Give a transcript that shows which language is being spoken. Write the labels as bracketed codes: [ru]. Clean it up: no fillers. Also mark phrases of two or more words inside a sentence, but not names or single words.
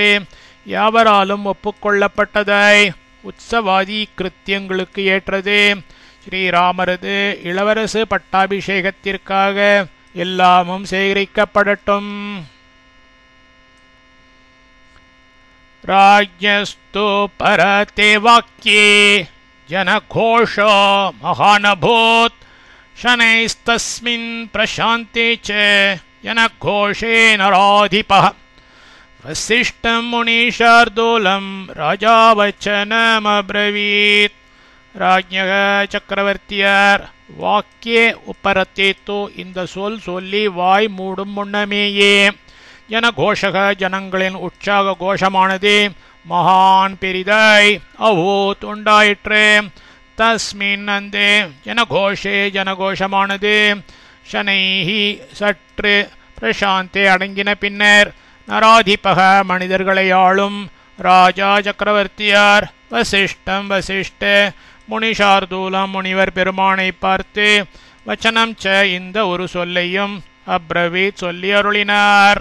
[ta] யாவராலும் ஒப்புக்கொள்ளப்பட்டதாய் உற்சவாதி கிருத்தியங்களுக்கு ஏற்றது. ஸ்ரீராமரது இளவரசு பட்டாபிஷேகத்திற்காக எல்லாமும் சேகரிக்கப்படட்டும். [sa] राज्ञस्तु परते वाक्ये जनघोषो महानभूत् शनैस्तस्मिन् प्रशान्ते च जनघोषे नराधिपः वसिष्ठं मुनिशार्दूलं राजा वचनमब्रवीत् राज्ञः [ta] चक्रवर्तियाர் [sa] वाक्ये उपरते [ta] இந்த சொல் சொல்லி வாய் மூடும் முன்னமேயே ஜனகோஷக ஜனங்களின் உற்சாக கோஷமானது மகான் பெரிதாய் அவோத் உண்டாயிற்று தஸ்மின் அந்த ஜனகோஷே ஜனகோஷமானது ஷனைஹி சற்று பிரசாந்தே அடங்கின பின்னர் நராதிபக மனிதர்களை ஆளும் ராஜா சக்கரவர்த்தியார் வசிஷ்டம் வசிஷ்ட முனிஷார்தூலம் முனிவர் பெருமானை பார்த்து [sa] वचनं च [ta] இந்த ஒரு சொல்லையும் அப்ரவீத் சொல்லி அருளினார்.